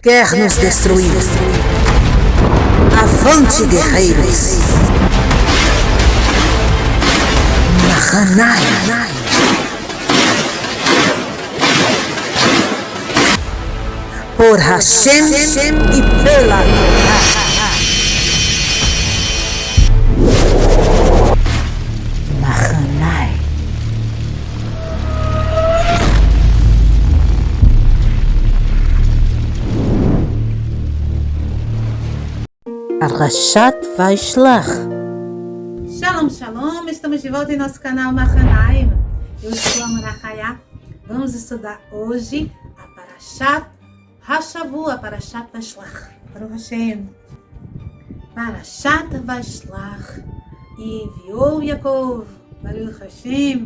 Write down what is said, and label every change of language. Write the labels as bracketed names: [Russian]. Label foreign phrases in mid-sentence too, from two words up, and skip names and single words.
[Portuguese] Quer nos destruir. Avante, guerreiros! Mahanaim. Por Hashem e pela Mahanaim. Parashat Vaishlach. [Hebrew] שלום שלום! [Portuguese] Estamos de volta em nosso canal Mahanaim. Eu sou a Maracaiá. Vamos estudar hoje a [Hebrew] פרשת השבוע, [Portuguese] Parashat Vaishlach. [Hebrew] ברוך השם. Parashat Vaishlach. [Portuguese] E enviou Yaakov. [Hebrew] ברוך השם.